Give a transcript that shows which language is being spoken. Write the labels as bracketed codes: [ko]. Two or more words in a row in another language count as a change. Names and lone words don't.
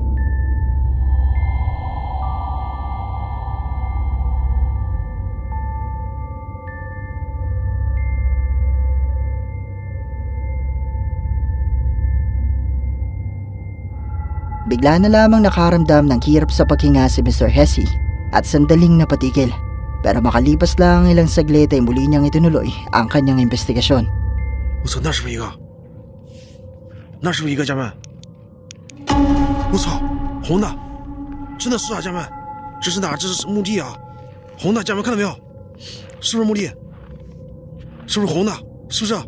[tl] Bigla na lamang nakaramdam ng hirap sa paghinga si Mr. Hesse at sandaling napatigil. Pero makalipas lang ilang saglit ay muli niyang itinuloy ang kanyang investigasyon. [zh] 我操，那是不是一个？那是不是一个？家人们，我操，红的，真的是啊，家人们，这是哪？这是墓地啊，红的，家人们看到没有？是不是墓地？是不是红的？是不是？